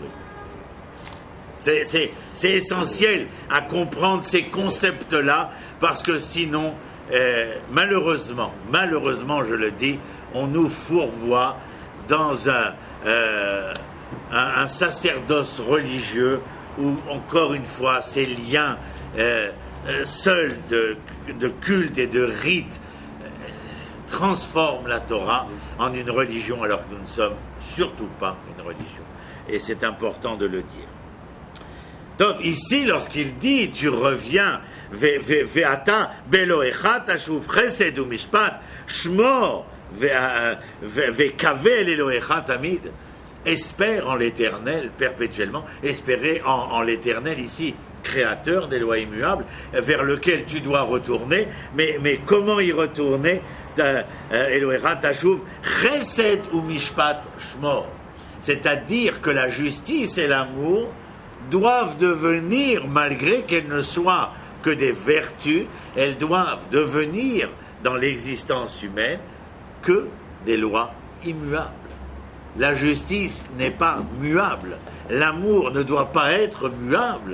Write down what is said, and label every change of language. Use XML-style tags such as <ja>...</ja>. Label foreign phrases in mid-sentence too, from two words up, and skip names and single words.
<fr>C'est essentiel à comprendre ces concepts-là parce que sinon, malheureusement, je le dis, on nous fourvoie dans un sacerdoce religieux où, encore une fois, ces liens seuls de culte et de rite transforment la Torah en une religion alors que nous ne sommes surtout pas une religion. Et c'est important de le dire. Donc ici, lorsqu'il dit, tu reviens,</fr> <he>ואתה באלהיך תשוב חסד ומשפט שמר וקוה אל אלהיך תמיד,</he> <fr>espère en l'Éternel perpétuellement, espérer en l'Éternel ici, créateur des lois immuables, vers lequel tu dois retourner, mais comment y retourner?</fr> <he>אלהיך תשוב חסד ומשפט שמר,</he> <fr>c'est-à-dire que la justice et l'amour doivent devenir, malgré qu'elles ne soient que des vertus, elles doivent devenir dans l'existence humaine que des lois immuables. La justice n'est pas muable, l'amour ne doit pas être muable.</fr>